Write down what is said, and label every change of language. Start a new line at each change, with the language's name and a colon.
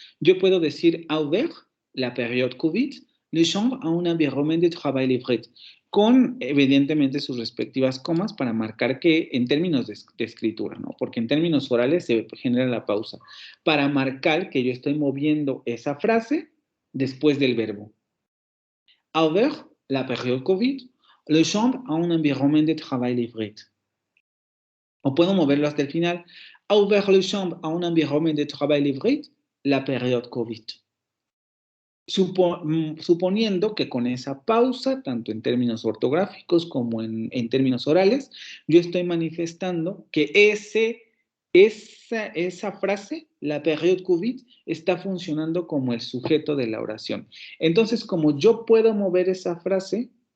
Spanish: Yo puedo decir
French: a ouvert la période COVID les champs a un environnement de travail hybride,
Spanish: con evidentemente sus respectivas comas para marcar que en términos de escritura, ¿no? Porque en términos orales se genera la pausa, para marcar que yo estoy moviendo esa frase después del verbo.
French: A ouvert la période COVID, les champs a un environnement de travail hybride.
Spanish: O puedo moverlo hasta el final.
French: A ouvert les champs a un environnement de travail hybride, la période COVID.
Spanish: Suponiendo que con esa pausa, tanto en términos ortográficos como en términos orales, yo estoy manifestando que esa frase,
French: la période COVID,
Spanish: está funcionando como el sujeto de la oración. Entonces, como yo puedo mover esa frase,